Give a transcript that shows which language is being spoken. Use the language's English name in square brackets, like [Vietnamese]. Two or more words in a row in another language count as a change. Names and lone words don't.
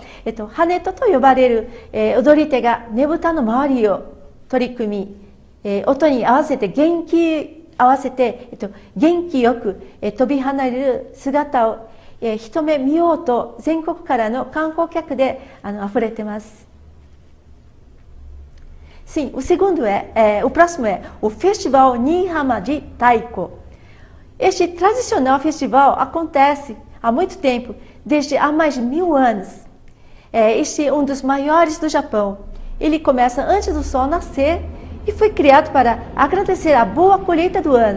[Japanese] 羽と呼ばれる、踊り手がねぶたの周りを取り組み、音に合わせて元気よく、飛び離れる姿を、一目見ようと全国からの観光客で溢れています。 [Portuguese] Sim, o próximo é o Festival Nihama de Taiko. Este tradicional festival acontece há muito tempo, desde há mais de 1000 anos. Este é um dos maiores do Japão. Ele começa antes do sol nascer e foi criado para agradecer a boa colheita do ano.